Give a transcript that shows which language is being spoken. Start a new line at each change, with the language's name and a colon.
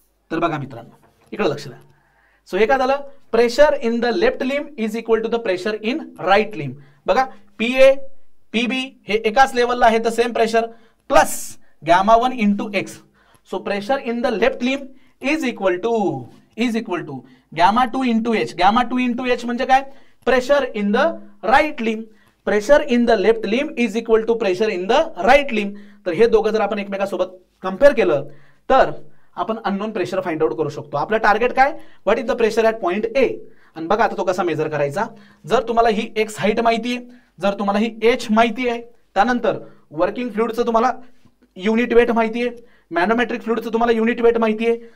Marathi: तर बघा मित्रांनो इकडे लक्ष द्या. सो हे काय झालं?
English: Pressure in the left limb is equal to the pressure in right limb.
Marathi: बघा PA PB हे एकाच लेवलला आहे, तर same pressure plus gamma 1 into x.
English: So pressure in the left limb is equal to gamma 2 into H. Gamma 2 into H
Marathi: म्हणजे काय?
English: Pressure in the right limb. Pressure in the left limb is equal to pressure in the right limb.
Marathi: तर हे दोघं जर आपण एकमेकांसोबत compare केलं तर आपण अननोन प्रेशर फाइंड आउट करू शकतो. आपलं टार्गेट काय?
English: What is the pressure at point A.
Marathi: आणि बघा आता तो कसा मेजर करायचा. जर तुम्हाला ही एक्स हाईट माहिती आहे, जर तुम्हाला ही एच माहिती आहे, त्यानंतर वर्किंग फ्लुइडचं तुम्हाला युनिट वेट माहिती आहे, मॅनोमेट्रिक फ्लुइडचं तुम्हाला युनिट वेट माहिती आहे.